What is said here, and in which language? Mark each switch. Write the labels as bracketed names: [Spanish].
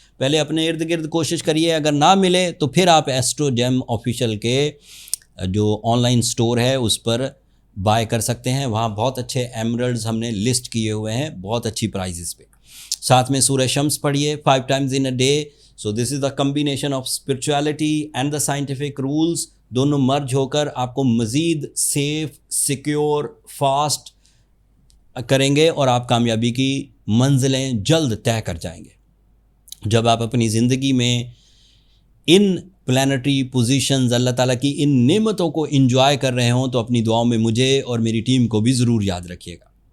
[Urdu] پہلے اپنے ارد گرد کوشش کریے، اگر نہ ملے تو پھر آپ ایسٹرو جیم آفیشیل کے جو آن لائن سٹور ہے اس پر بائی کر سکتے ہیں. وہاں بہت اچھے ایمرلڈز ہم نے لسٹ کیے ہوئے ہیں بہت اچھی پرائزز پہ. ساتھ میں سورہ شمس پڑھیے [English] 5 times in a day. So this is the combination of spirituality and the scientific rules. [Urdu] دونوں مرج ہو کر آپ کو مزید سیف، سیکیور، فاسٹ کریں گے اور آپ کامیابی کی منزلیں جلد طے کر جائیں گے. جب آپ اپنی زندگی میں ان پلانٹری پوزیشنز، اللہ تعالیٰ کی ان نعمتوں کو انجوائے کر رہے ہوں تو اپنی دعاؤں میں مجھے اور میری ٹیم کو بھی ضرور یاد رکھیے گا.